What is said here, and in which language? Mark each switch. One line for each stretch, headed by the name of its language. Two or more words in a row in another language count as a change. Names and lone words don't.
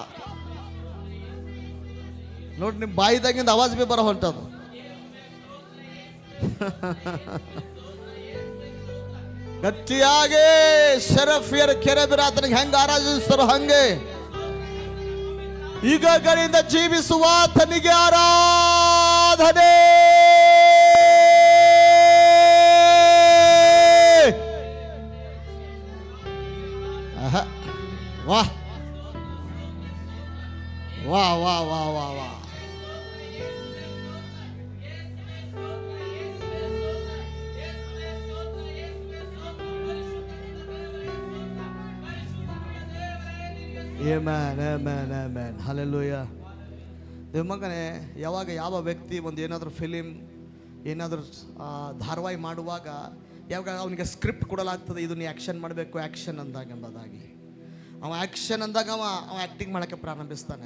Kannada: ನೋಡಿ ನಿಮ್ಮ ಬಾಯಿದಾಗಿಂದ ಆವಾಜ್ ಬಿ ಬರೋ ಹೊಂಟದು. ಗಟ್ಟಿಯಾಗಿ ಶರಫಿಯರ ಕೆರೆಬಿರಾತನಿಗೆ ಹೆಂಗ ಆರಾಧಿಸ್ತಾರೋ ಹಂಗೆ ಯುಗಗಳಿಂದ ಜೀವಿಸುವ ತನಿಗೆ ಆರಾಧನೆ. ವಾಹ್ ವಾ ವಾ ವಾ ವಾ ವಾ. ಆಮೆನ್, ಆಮೆನ್, ಆಮೆನ್. ಹಲ್ಲೆಲೂಯಾ. ದೇವ ಮಗನೇ, ಯಾವಾಗ ಯಾವ ವ್ಯಕ್ತಿ ಒಂದು ಏನಾದರೂ ಫಿಲಿಮ್ ಏನಾದರೂ ಧಾರಾವಾಹಿ ಮಾಡುವಾಗ ಯಾವಾಗ ಅವನಿಗೆ ಸ್ಕ್ರಿಪ್ಟ್ ಕೊಡಲಾಗ್ತದೆ, ಇದು ನೀ ಆ್ಯಕ್ಷನ್ ಮಾಡಬೇಕು, ಆ್ಯಕ್ಷನ್ ಅಂದಾಗ ಎಂಬುದಾಗಿ ಅವ ಆ್ಯಕ್ಷನ್ ಅಂದಾಗ ಅವ ಆ್ಯಕ್ಟಿಂಗ್ ಮಾಡೋಕ್ಕೆ ಪ್ರಾರಂಭಿಸ್ತಾನೆ.